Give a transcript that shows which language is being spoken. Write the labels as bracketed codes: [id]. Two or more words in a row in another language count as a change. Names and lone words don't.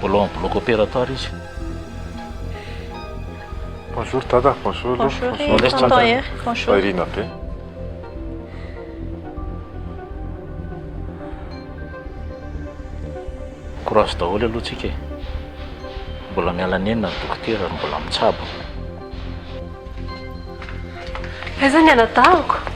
[mg] mbola [fr] en bloc opératoire [mg] izy. [fr] Bonjour tata, bonjour. Bonjour, laisse tonton tantôt. [mg] Ery. Bonjour. Irina be. Courage daholo aloha tsika e. Mbola miala nenina ny dokotera ary mbola mitsabo. Aiza ny anatahako?